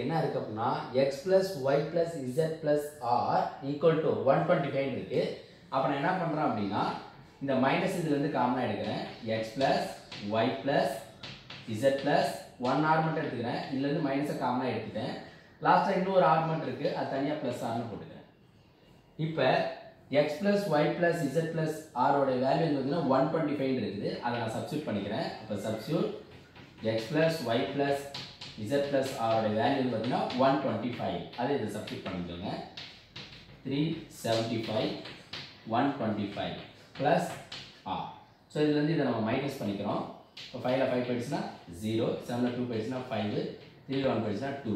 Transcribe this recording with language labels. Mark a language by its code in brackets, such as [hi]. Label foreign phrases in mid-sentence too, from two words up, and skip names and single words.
[ta] என்ன இருக்கு அப்படினா x + y + z + r = 125 இருக்கு. அப்ப நான் என்ன பண்றேன் அப்படினா இந்த மைனஸ் இதுல இருந்து காமனா எடுக்கிறேன். x + y + z + 1 r மட்டும் எடுத்துக்கிறேன். இதுல இருந்து மைனஸை காமனா எடுத்துட்டேன். லாஸ்டா இன்னொரு r மட்டும் இருக்கு. அது தனியா + r னு போட்டுக்கிறேன். இப்போ [en] x plus y plus z plus r [ta] ஓட வேல்யூ என்னதுன்னா 125 இருக்குது. அதை நான் சப்ஸ்டிட்யூட் பண்ணிக்கிறேன். அப்ப சப்ஸ்டிட்யூட் [en] x plus y plus z plus r [ta] ஓட வேல்யூ பாத்தீங்கன்னா 125. அதை இத சப்ஸ்டிட்யூட் பண்ணிக்கோங்க. 375 [en] 125 plus r. [ta] சோ இதுல இருந்து இத நம்ம மைனஸ் பண்ணிக்கிறோம். இப்போ 5 ல 5 போயிடுச்சுனா 0, 7 ல 2 போயிடுச்சுனா 5, 3 ல 1 போயிடுச்சுனா 2.